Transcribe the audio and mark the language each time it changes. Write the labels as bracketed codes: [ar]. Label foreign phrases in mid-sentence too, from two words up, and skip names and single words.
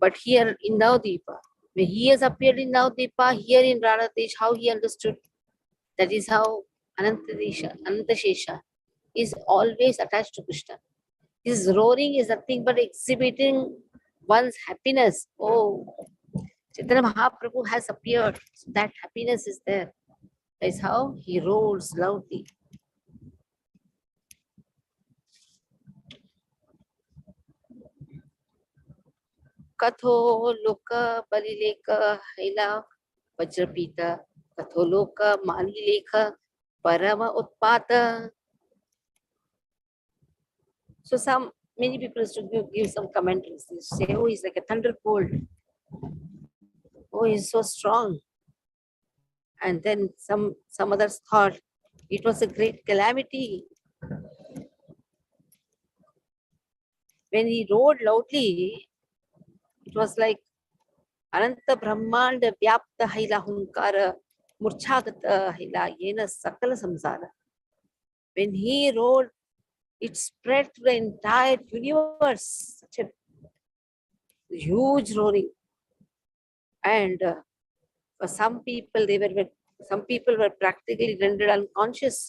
[en] But here in Navdeepa, when he has appeared in Navdeepa, here in Radhadesh, how he understood, that is how Anantashesha is always attached to Krishna. His roaring is nothing but exhibiting one's happiness. Oh, Chaitanya Mahaprabhu has appeared. So that happiness is there. That is how he roars loudly. [bn] কত লোক বলিলেক হইল বজ্রপাত. কত লোক মলিলেক পরম উৎপাত. [en] So many people used to give some commentaries. They say, oh, he's like a thunderbolt. Oh, he's so strong. And then some others thought it was a great calamity. When he roared loudly, it was like [bn] অনন্ত ব্রহ্মাণ্ড ব্যাপ্ত হইল হুঙ্কার মূর্চ্ছাগত হইল যেন সকল সংসার. [en] When he roared, it spread to the entire universe. Such a huge roaring. And for some people, some people were practically rendered unconscious.